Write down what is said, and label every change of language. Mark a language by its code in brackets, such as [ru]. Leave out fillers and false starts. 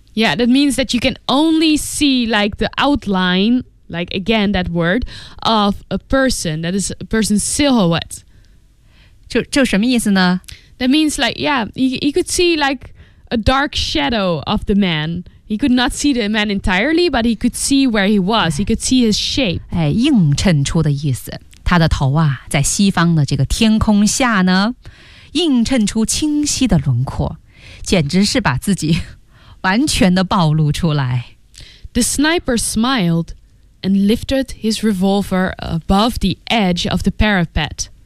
[en] yeah, that means that you can only see like the outline, like again that word of a person. That is a person's silhouette. [zh] 就什么意思呢？ [en] That means like, yeah, he could see like a dark shadow of the man. He could not see the man entirely, but he could see where he was. He could see his shape. [zh] 哎，映衬出的意思，他的头啊，在西方的这个天空下呢，映衬出清晰的轮廓，简直是把自己完全的暴露出来。 [en] The sniper smiled and lifted his revolver above the edge of the parapet.